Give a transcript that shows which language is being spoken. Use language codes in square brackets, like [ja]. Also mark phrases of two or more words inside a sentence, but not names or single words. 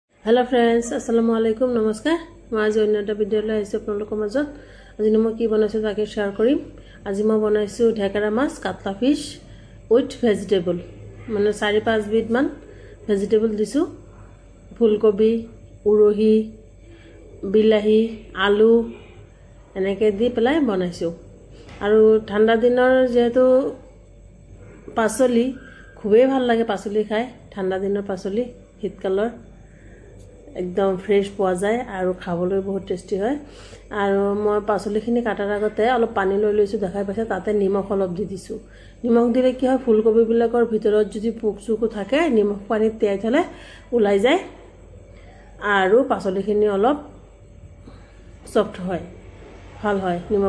[en] Hello friends [ar] السلام عليكم [hi] नमस्कार मैं आज अन्य [as] এটা ভিডিও লৈ আহিছো আপোনালোকৰ মাজত আজি মই কি বনাইছো তাকে শেয়াৰ কৰিম আজি মই বনাইছো ঢেকাৰা মাছ কাটলা [en] fish with vegetable [as] মানে 4-5 বিধ মান ভেজিটেবল দিছো ফুলকবি উৰহি বিলাহী আলু এনেকে দি পেলাই বনাইছো আৰু ঠাণ্ডা দিনৰ যেহেতু পাচলি খুবেই ভাল লাগে পাচলি খাই ঠাণ্ডা দিনৰ পাচলি শীতকালৰ [hi] एकदम फ्रेश [as] পোৱা যায় আৰু খাবলৈ বহুত টেস্টি হয় আৰু মই পাচলিখিনি কাটাৰ আগতে অলপ পানী লৈ লৈছো দেখাই পাইছে তাতে নিমখ অলপ দি দিছো নিমখ দিলে কি হয় ফুলকবি বিলাকৰ ভিতৰত যদি পোক-চুকু থাকে নিমখ পানীত তিয়াই থলে ওলাই যায় আৰু পাচলিখিনি অলপ সফট হয় ভাল হয় নিমখ